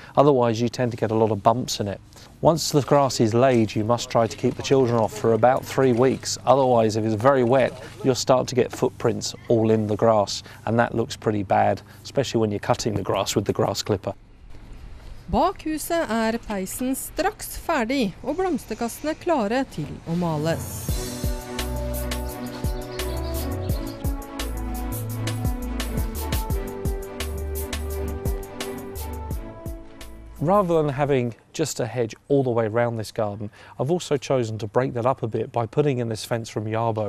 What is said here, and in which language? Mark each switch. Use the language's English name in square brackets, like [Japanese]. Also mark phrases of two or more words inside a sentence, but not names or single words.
[English] Otherwise you tend to get a lot of bumps in it. Once the grass is laid, you must try to keep the children off for about 3 weeks. Otherwise, if it's very wet, you'll start to get footprints all in the grass, and that looks pretty bad, especially when you're cutting the grass with the grass clipper. [Norwegian] Bak huset peisen straks ferdig, og blomsterkastene klare til å males. [English] Rather than having just a hedge all the way around this garden, I've also chosen to break that up a bit by putting in this fence from Yarbo.